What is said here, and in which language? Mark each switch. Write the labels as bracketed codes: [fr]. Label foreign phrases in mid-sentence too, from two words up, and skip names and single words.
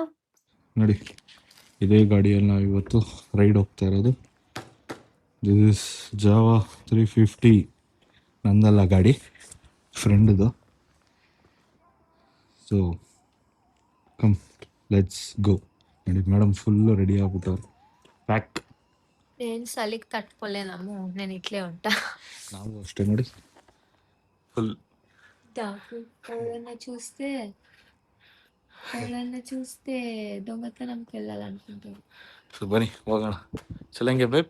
[kn] ನೋಡಿ, ಇದೇ ಗಾಡಿಯಲ್ಲಿ ನಾವು ಇವತ್ತು ರೈಡ್ ಹೋಗ್ತಾ ಇರೋದು. [en] this is Java 350. [kn] ನಂದಲ್ಲ ಗಾಡಿ, ಫ್ರೆಂಡ್ದು. [en] so come let's go. [kn] ನೋಡಿ ಮೇಡಮ್ ಫುಲ್ಲು ರೆಡಿ ಆಗ್ಬಿಟ್ಟವ್ರು, ಪ್ಯಾಕ್. [te] నేను చలికి తట్టుకోలేనమ్ము, నేను ఇట్లే ఉంటా. [kn] ನಾವು ಅಷ್ಟೇ ನೋಡಿ, ಫುಲ್. [te] ఎవరైనా చూస్తే దొంగతనంకి వెళ్ళాలనుకుంటారు. [kn] ಸೊ ಬನ್ನಿ ಹೋಗೋಣ. ಚಲಂಗೆ ಬೇಬ್.